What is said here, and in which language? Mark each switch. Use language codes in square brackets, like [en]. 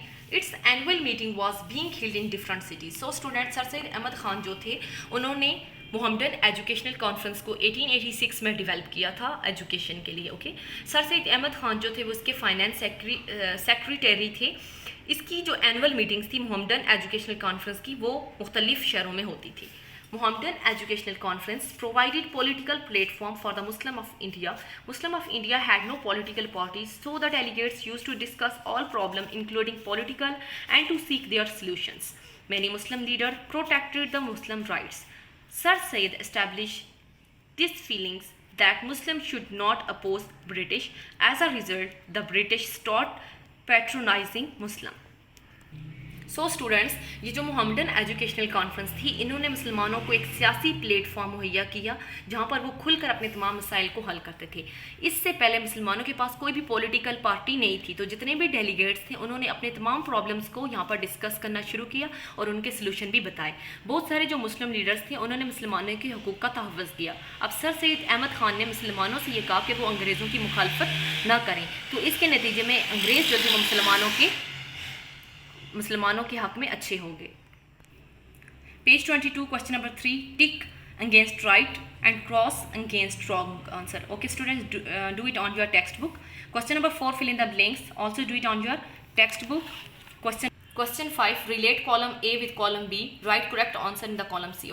[en] Its annual meeting was being held in different cities. So students, [ur] Sir Syed Ahmed Khan جو تھے انہوں نے محمدن educational conference کو 1886 میں ڈیولپ کیا تھا ایجوکیشن کے لیے. اوکے, سر سید احمد خان جو تھے وہ اس کے فائنانس سیکریٹری تھے. اس کی جو اینول میٹنگز تھی محمدن ایجوکیشنل کانفرنس کی وہ مختلف شہروں میں ہوتی تھی. [en] Mohammedan Educational Conference provided political platform for the Muslim of India. Muslim of India had no political parties, so the delegates used to discuss all problems including political and to seek their solutions. Many Muslim leaders protected the Muslim rights. Sir Syed established these feelings that Muslims should not oppose British. As a result, the British stopped patronizing Muslims. [ur] So students, یہ جو محمدن educational conference تھی انہوں نے مسلمانوں کو ایک سیاسی plate form مہیا کیا جہاں پر وہ کھل کر اپنے تمام مسائل کو حل کرتے تھے. اس سے پہلے مسلمانوں کے پاس کوئی بھی پولیٹیکل پارٹی نہیں تھی, تو جتنے بھی ڈیلیگیٹس تھے انہوں نے اپنے تمام پرابلمس کو یہاں پر ڈسکس کرنا شروع کیا اور ان کے سلوشن بھی بتائے. بہت سارے جو مسلم لیڈرس تھے انہوں نے مسلمانوں کے حقوق کا تحفظ کیا. اب سر سید احمد خان نے مسلمانوں سے یہ کہا کہ وہ انگریزوں کی مخالفت نہ کریں, تو اس کے نتیجے میں انگریز جو تھے وہ مسلمانوں کے حق میں اچھے ہوں گے. [en] Page 22 question number 3, tick against right and cross against wrong answer. Okay students, do it on your textbook. Question number 4, fill in the blanks, also do it on your textbook. Question 5, relate column A with column B, write correct answer in the column C.